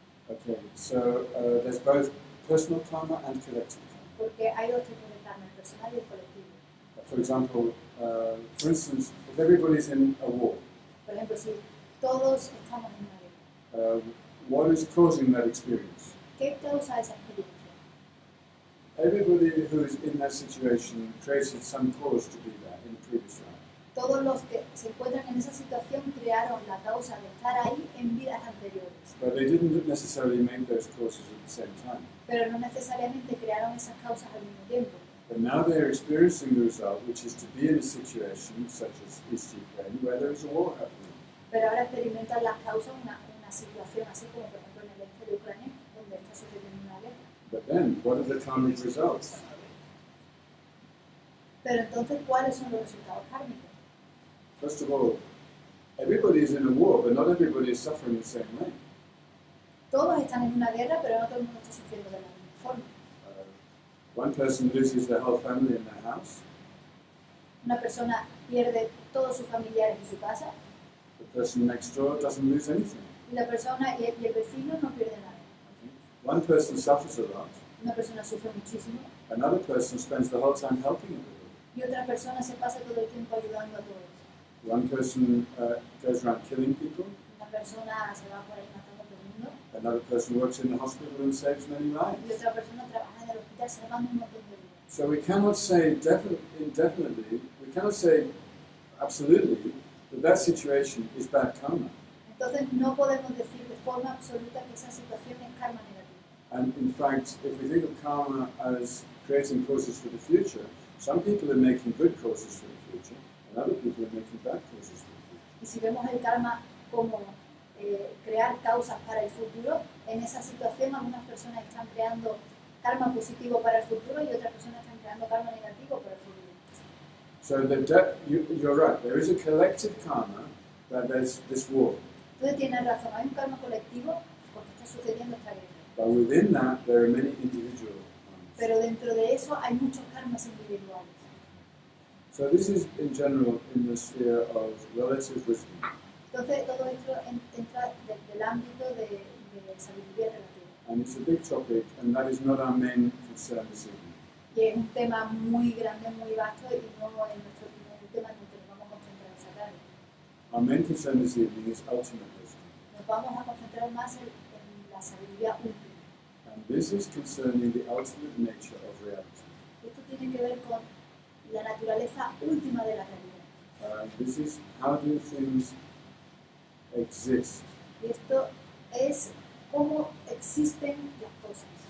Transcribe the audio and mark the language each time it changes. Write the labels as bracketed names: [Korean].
[English] Okay, so there's both personal karma and collective karma. [Spanish] Porque hay dos tipos de karma, el personal y el colectivo. [English] for example, for instance, if everybody's in a war, [Spanish] Por ejemplo, si todos estamos en una guerra, [English] what is causing that experience? [Spanish] ¿qué causa esa experiencia? [English] Everybody who is in that situation created some cause to be there in the previous life. [Spanish] Todos los que se encuentran en esa situación crearon la causa de estar ahí en vidas anteriores, [English] But they didn't necessarily make those causes at the same time. [Spanish] pero no necesariamente crearon esas causas al mismo tiempo. [English] But now they're experiencing the result, which is to be in a situation such as East Ukraine, where there is a war happening. [Spanish] Pero ahora experimentan las causas una situación así como por ejemplo en el este de Ucrania, donde está sucediendo una guerra. [English] But then, what are the karmic results? [Spanish] Pero entonces, ¿cuáles son los resultados kármicos? [English] First of all, everybody is in a war, but not everybody is suffering the same way. [Spanish] Todos están en una guerra, pero no todo el mundo está sufriendo de la misma forma. [English] One person loses their whole family in their house. [Spanish] Una persona pierde todos sus familiares en su casa, [English] The person next door doesn't lose anything. [Spanish] y la persona y el vecino no pierde nada. [English] One person suffers a lot. [Spanish] Una persona sufre muchísimo [English] Another person spends the whole time helping everybody. [Spanish] y otra persona se pasa todo el tiempo ayudando a todos. [English] One person goes around killing people. [Spanish] Una persona se va por ahí matando a todo el mundo [English] Another person works in the hospital and saves many [Spanish] y [English] lives. [Spanish] otra persona trabaja en el hospital salvando un montón de vidas. [English] So we cannot say indefinitely, we cannot say absolutely that situation is bad karma. [Spanish] Entonces no podemos decir de forma absoluta que esa situación es karma negativa. [English] And in fact, if we think of karma as creating causes for the future, some people are making good causes for the future, and other people are making bad causes for the future. [Spanish] Y si vemos el karma como crear causas para el futuro, en esa situación algunas personas están creando karma positivo para el futuro y otras personas están creando karma negativo para el futuro. [English] So you're right, there is a collective karma that there's this war. [Spanish] Tú tienes razón, hay un karma colectivo porque está sucediendo esta guerra. [English] But within that, there are many individual karmas. [Spanish] Pero dentro de eso hay muchos karmas individuales. [English] So this is in general in the sphere of relative wisdom. [Spanish] Entonces todo esto entra del ámbito de sabiduría relativa. [English] And it's a big topic, and that is not our main concern this evening. [Spanish] Y es un tema muy grande, muy vasto y no es nuestro primer tema en el que nos vamos a concentrar esta tarde. [English] Our main concern this evening is ultimate wisdom. [Spanish] Nos vamos a concentrar más en la sabiduría última. [English] And this is concerning the ultimate nature of reality. [Spanish] Esto tiene que ver con la naturaleza última de la realidad. [English] This is how do things exist. [Spanish] Y esto es cómo existen las cosas.